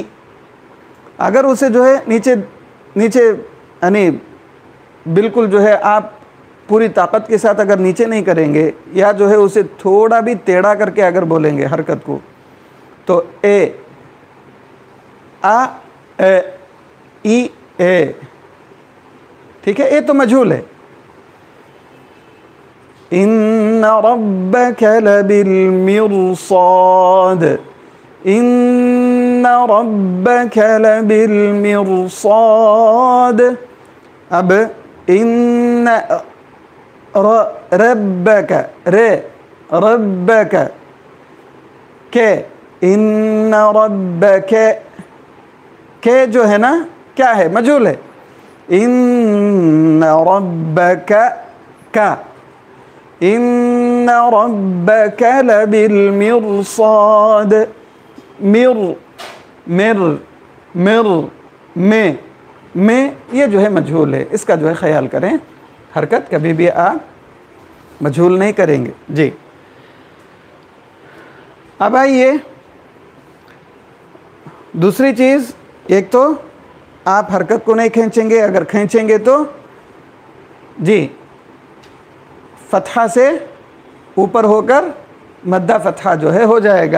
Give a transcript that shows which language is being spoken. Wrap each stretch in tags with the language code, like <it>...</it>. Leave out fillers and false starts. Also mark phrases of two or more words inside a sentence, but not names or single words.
<hi>अगर उसे जो है नीचे नीचे यानी बिल्कुल जो है आप पूरी ताकत के साथ अगर नीचे नहीं करेंगे या जो है उसे थोड़ा भी टेढ़ा करके अगर बोलेंगे हरकत को, तो ए, आ, ए, ई, ए, ठीक है, ये तो मजहूल है।</hi> <ar>إن ربك لبالمرصاد، إن ربك لبالمرصاد.</ar> <hi>अब</hi> <ar>إن ربك، ر ربك</ar> <hi>के,</hi> <ar>إن ربك</ar> <hi>के जो है ना क्या है, मजहूल है।</hi> <ar>إن ربك का, إن ربك لبالمرصاد.</ar> <hi>मिर मिर मिर में ये जो है मजहूल है, इसका जो है ख्याल करें, हरकत कभी भी आप मजहूल नहीं करेंगे जी। अब आइए दूसरी चीज़, एक तो आप हरकत को नहीं खींचेंगे, अगर खींचेंगे तो जी फतहा से ऊपर होकर मद्दा फतहा जो है हो जाएगा।</hi>